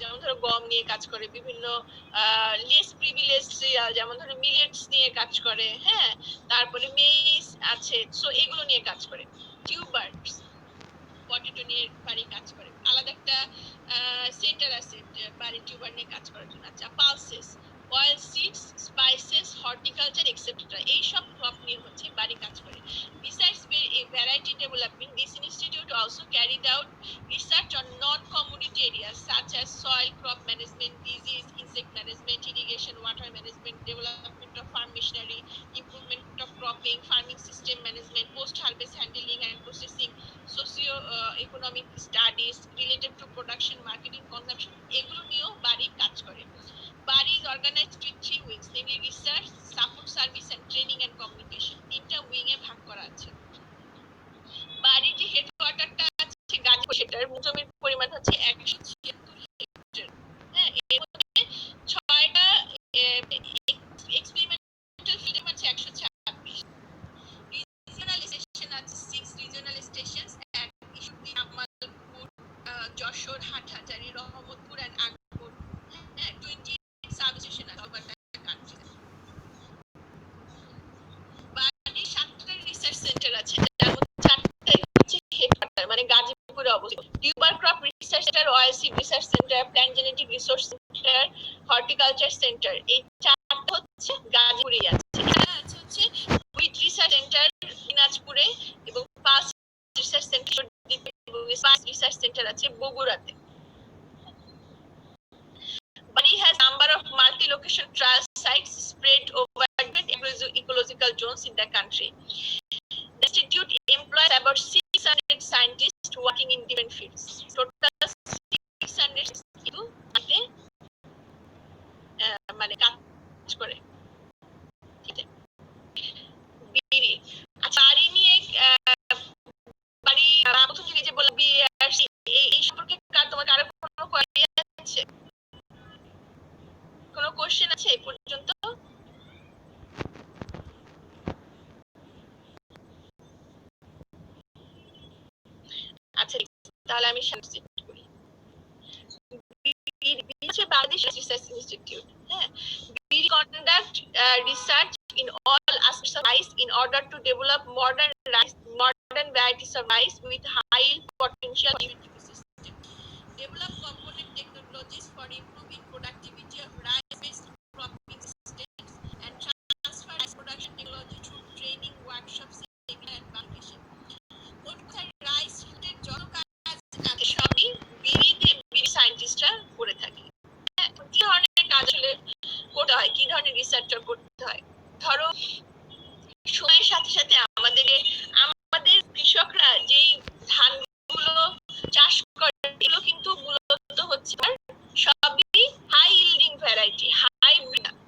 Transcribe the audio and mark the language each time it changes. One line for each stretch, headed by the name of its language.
Bangla: যেমন ধরো গম নিয়ে কাজ করে, বিভিন্ন লেস প্রিভিলেজ সিরিয়াল যেমন ধরো মিলেটস নিয়ে কাজ করে, হ্যাঁ, তারপরে মেইজ আছে, সো এগুলো নিয়ে কাজ করে। টিউবার্স, পটেটো নিয়ে বাড়ি কাজ করে, আলাদা একটা সেন্টার আছে বাড়ি টিউবার নিয়ে কাজ করার জন্য। আচ্ছা, pulses, oil seeds, spices, horticulture etcetera, এই সব ক্রপ নিয়ে হচ্ছে বাড়ি কাজ করে।
English: Besides variety development, this institute also carried out research on non-commodity areas such as soil, crop management, disease, insect management, irrigation, water management, development of farm machinery, improvement of cropping, farming system management, post-harvest handling and processing, socio-economic studies related to production, marketing, consumption,
Bangla: এগুলো নিয়েও বাড়ি কাজ করে।
English: বাড়ি is organized with 3 wings, namely research, support service and training and communication.
Bangla: তিনটা wing এ ভাগ করা আছে। বাড়ির যে হেডকোয়ার্টারটা আছে গাজীপুর, সেটার জমির পরিমাণ হচ্ছে 176 হেক্টর, হ্যাঁ, এর মধ্যে 6টা এক্সপেরিমেন্টাল ফিল্ড আছে 126, রিজিওনাল স্টেশন আছে 6 regional stations at ইসুদ্দিন, Jamalpur, Jessore, Hathazari, Rahmatpur and Agarpur, হ্যাঁ, 20 সাব স্টেশন আছে ওভার দ্য কান্ট্রি। বাড়ির 7টা রিসার্চ সেন্টার আছে, যার মধ্যে 4টাই হচ্ছে হেডকোয়ার্টার মানে গাজীপুরে অবস্থিত। Tuber crop research centre, অয়েলসিড research centre, plant genetic resource centre, horticulture centre, এই 4টা হচ্ছে গাজীপুরেই আছে। এখানে আছে হচ্ছে উইথ রিসার্চ সেন্টার দিনাজপুরে এবং পাস রিসার্চ সেন্টার এবং স্পাইস রিসার্চ সেন্টার আছে বগুড়াতে।
English: Bari has number of multi-location trial sites spread over different ecological zones in the country. The institute employs about 600 scientists working in different fields.
Bangla: Total 600 কিন্তু মানে কাজ করে, ঠিক আছে? বিড়ি, আচ্ছা, বাড়ি নিয়ে বাড়ি প্রথম থেকে যে বললাম বিআরসি, এই সম্পর্কে তোমার কারো কোনো কোয়েরি আছে, কোনো কোশ্চেন আছে এই পর্যন্ত? আচ্ছা, তাহলে আমি সাবজেক্ট করি।
English: Bangladesh research institute, হ্যাঁ, we conduct research in all aspects of rice in order to develop modern varieties of rice with high potential ecosystem. Develop component technologies for improving productivity of rice-based cropping systems and transfer rice production technology through training workshops, seminar and publication.
Bangla: Rice ফিল্ডের যত কাজ আছে সবই বিড়ি সায়েন্টিস্টরা করে থাকে। কি ধরনের কাজ আসলে করতে হয়, কি ধরনের রিসার্চ করতে হয়? ধরো সময়ের সাথে সাথে আমাদের কৃষকরা যেই ধানগুলো চাষ করে এগুলো কিন্তু মূলত হচ্ছে সবই হাই ইল্ডিং ভ্যারাইটি, হাইব্রিড।